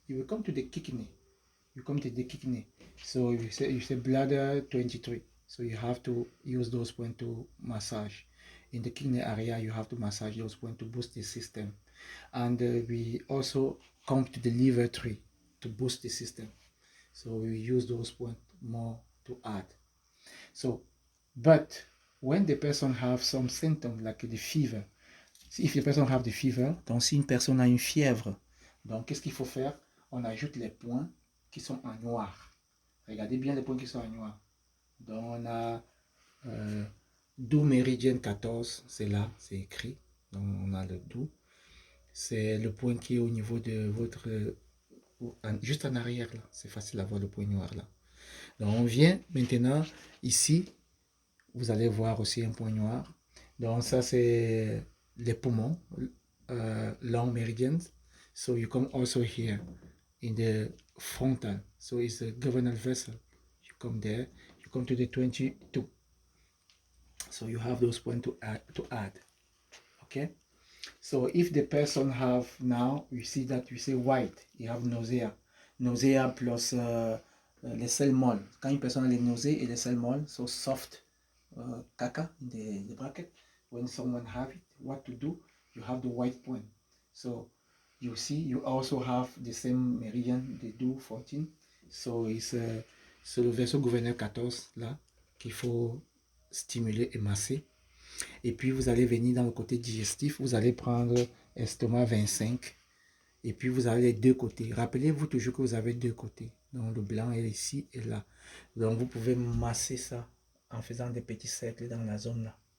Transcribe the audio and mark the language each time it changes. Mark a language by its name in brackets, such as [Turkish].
[English] You will come to the kidney. You come to the kidney. So you say bladder 23. So you have to use those points to massage. In the kidney area, you have to massage those points to boost the system. And we also come to the liver 3 to boost the system. So we use those points more to add. So, but when the person have some symptoms like the fever, if the person have the fever, [French] donc si une personne a une fièvre, donc qu'est-ce qu'il faut faire? On ajoute les points qui sont en noir. Regardez bien les points qui sont en noir. Donc on a Do Méridien 14, c'est là, c'est écrit. Donc on a le Do. C'est le point qui est au niveau de votre... juste en arrière là, c'est facile à voir le point noir là. Donc on vient maintenant ici, vous allez voir aussi un point noir. Donc ça c'est les poumons, [English] long meridians. So you come also here in the frontal. So it's a governal vessel. You come there, you come to the 22. So you have those points to add. Okay. So if the person have now, you see that you say white, you have nausea [French] plus les selles molles. Quand une personne a les nausées et les selles molles, [English] so soft caca in the bracket, when someone have it, what to do? You have the white point. So you see, you also have the same meridian, the do 14. [French] So c'est le vaisseau gouverneur 14 là qu'il faut stimuler et masser. Et puis vous allez venir dans le côté digestif, vous allez prendre estomac 25. Et puis vous avez les deux côtés. Rappelez-vous toujours que vous avez deux côtés. Donc le blanc est ici et là. Donc vous pouvez masser ça en faisant des petits cercles dans la zone là.